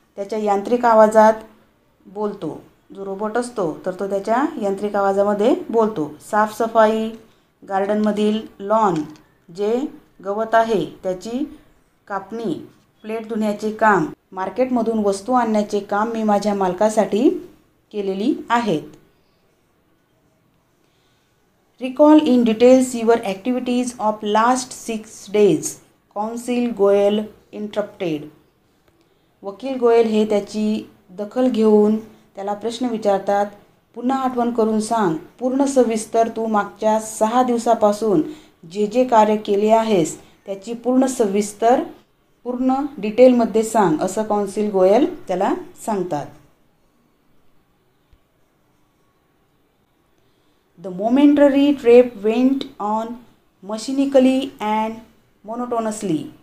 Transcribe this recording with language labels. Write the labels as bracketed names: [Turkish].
[Marathi] त्याच्या यांत्रिक आवाजात बोलतो. जो रोबोट असतो तर तो त्याच्या यांत्रिक आवाजामध्ये बोलतो. साफसफाई, गार्डनमधील लॉन, जे गवत आहे त्याची कापणी, प्लेट धुण्याचे काम, मार्केटमधून वस्तू आणण्याचे काम मी माझ्या मालकासाठी केलेली आहेत. [English] Recall in details your activities of last 6 days. Counsel Goel interrupted. [Marathi] वकील गोयल हे त्याची दखल घेऊन त्याला प्रश्न विचारतात. पुन्हा आठवण करून सांग, पूर्ण सविस्तर तू मागच्या 6 दिवसापासून जे जे कार्य केले आहेस त्याची पूर्ण सविस्तर पूर्ण डिटेलमध्ये सांग, असं कौन्सिल गोयल त्याला सांगतात. [English] The momentary tape went on machinically and monotonously.